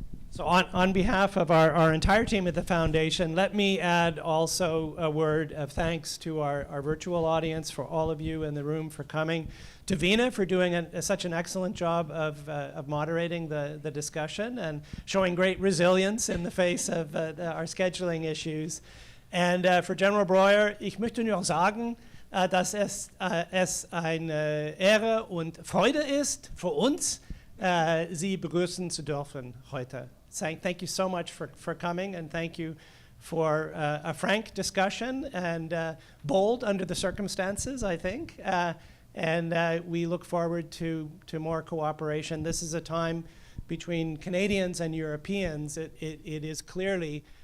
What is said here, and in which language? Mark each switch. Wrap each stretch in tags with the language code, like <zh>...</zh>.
<en>So on behalf of our entire team at the Foundation, let me add also a word of thanks to our virtual audience, for all of you in the room for coming, to Vina for doing such an excellent job of moderating the discussion and showing great resilience in the face of our scheduling issues. And for General Breuer,</en> <de>ich möchte nur sagen, dass es eine Ehre und Freude ist für uns, Sie begrüßen zu dürfen heute.</de> <en>Thank you so much for coming, and thank you for a frank discussion and bold under the circumstances, I think. And we look forward to more cooperation. This is a time between Canadians and Europeans. It is clearly</en>